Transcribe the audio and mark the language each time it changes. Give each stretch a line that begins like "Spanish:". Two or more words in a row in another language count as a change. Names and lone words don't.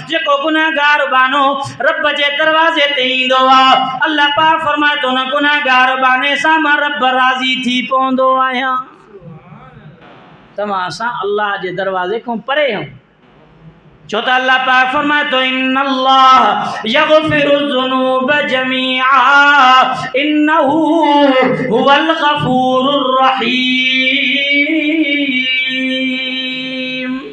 Sindhi: जेको गुनाहगार बानो रब जे दरवाज़े ते ईंदो आहे, अल्लाह पाक फरमाए थो न गुनाहगार बाने सां मां रब राज़ी थी पवंदो आहियां। तव्हां असां अल्लाह जे दरवाज़े खां परे आहियूं, छो त अल्लाह पाक फरमाए थो,
Arabic: إن الله يغفر الذنوب جميعا إنه هو الغفور الرحيم.